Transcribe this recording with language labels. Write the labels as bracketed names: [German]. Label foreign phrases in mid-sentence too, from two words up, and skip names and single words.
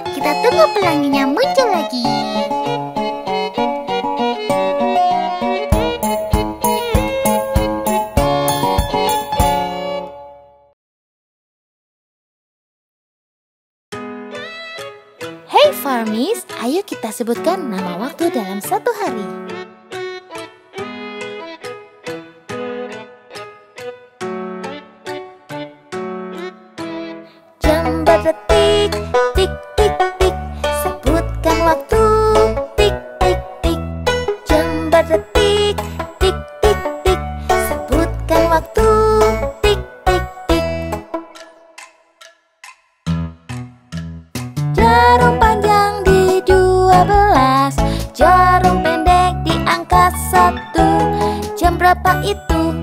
[Indonesian] Kita tunggu pelanginya muncul lagi. Hey Farmies, ayo kita sebutkan nama waktu dalam satu hari. Jam berdetik, tik tik tik. Sebutkan waktu, tik tik tik. Jam berdetik, tik tik tik. Sebutkan waktu, tik tik tik. Jarum panjang di 12, jarum pendek di angka 1. Jam berapa itu?